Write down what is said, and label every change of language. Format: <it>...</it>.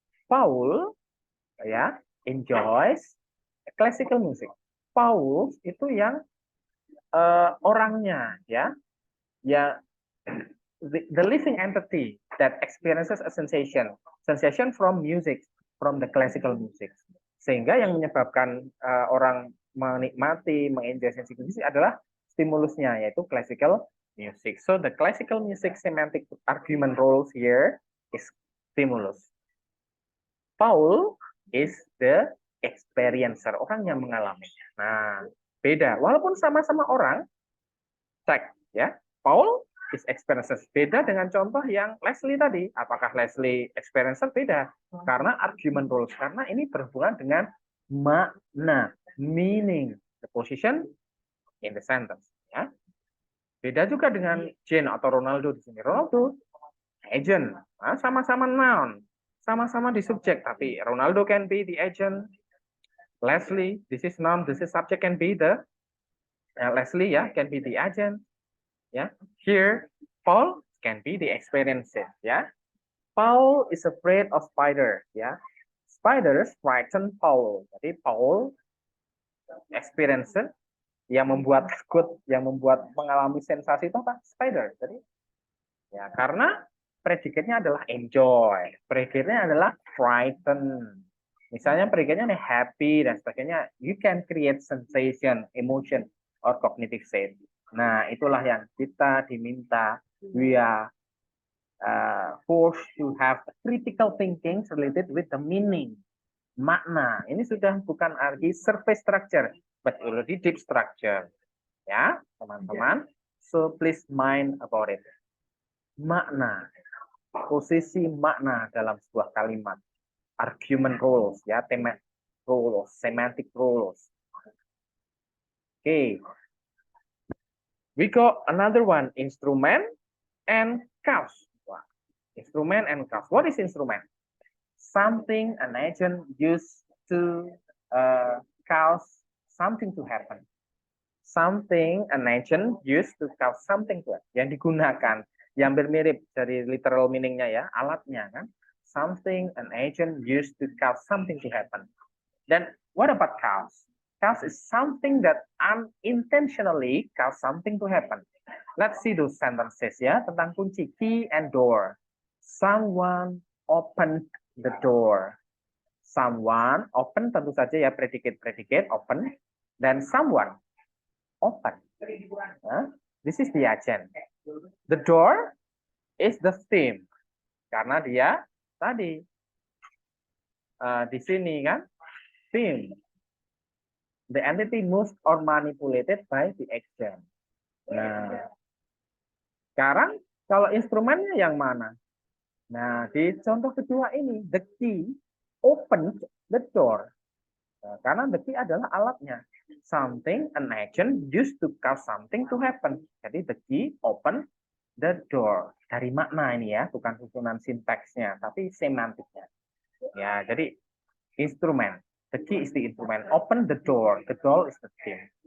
<en>Paul ya enjoys classical music.</en> <id>Paul itu yang</id> <en>orangnya, ya, the living entity that experiences a sensation from music, from the classical music.</en> <id>Sehingga yang menyebabkan orang menikmati, mengenjoy sensasi musik adalah stimulusnya, yaitu classical music.</id> <en>So the classical music semantic argument roles here is stimulus. Paul is the experiencer,</en> <id>orang yang mengalaminya. Nah, beda. Walaupun sama-sama orang, cek ya.</id> <en>Paul is experiencer.</en> <id>Beda dengan contoh yang Leslie tadi. Apakah Leslie experiencer? Beda. Karena argument rules. Karena ini berhubungan dengan makna, meaning, the position in the sentence. Ya. Beda juga dengan Jane atau Ronaldo di sini.</id> <en>Ronaldo agent,</en> <id>sama-sama noun, sama-sama di subjek, tapi</id> <en>Ronaldo can be the agent, Leslie, this is noun, this is subject, can be the Leslie, ya, can be the agent, ya. Here, Paul can be the experiences, ya. Paul is afraid of spider, ya. Spiders frighten Paul.</en> <id>Jadi Paul experiences yang membuat takut, yang membuat mengalami sensasi itu apa? Spider. Jadi ya karena predikatnya adalah enjoy, predikatnya adalah frighten. Misalnya predikatnya nih happy dan sebagainya,</id> <en>you can create sensation, emotion, or cognitive state.</en> <id>Nah, itulah yang kita diminta.</id> <en>We are forced to have critical thinking related with the meaning, makna.</en> <id>Ini sudah bukan lagi surface structure,</id> <en>but already deep structure.</en> <id>Ya, teman-teman.</id> <en>So please mind about it.</en> <id>Makna, posisi makna dalam sebuah kalimat, argument rules, ya, thematic rules, semantic rules.</id> <en>Okay, we got another one, instrument and cause. Instrument and cause. What is instrument? Something an agent used to cause something to happen. Something an agent used to cause something to happen.</en> <id>Yang digunakan, yang mirip dari literal meaningnya ya, alatnya kan.</id> <en>Something an agent used to cause something to happen. Then what about cause? Cause is something that unintentionally cause something to happen. Let's see those sentences ya,</en> <id>tentang kunci,</id> <en>key and door. Someone opened the door. Someone open tentu saja ya, predicate open, dan someone open. This is the agent. The door is the theme</en> <id>karena dia tadi di sini kan theme.</id> <en>The entity moved or manipulated by the agent.</en> <id>Nah, sekarang kalau instrumennya yang mana?</id> <en>Nah, di contoh kedua ini, the key opened the door.</en> <id>Nah, karena the key adalah alatnya.</id> <en>Something, an agent used to cause something to happen.</en> <id>Jadi</id> <en>the key open the door.</en> <id>Dari makna ini ya, bukan susunan sintaksnya, tapi semantiknya. Ya, jadi instrumen.</id> <en>The key is the instrument. Open the door. The door is the theme.</en>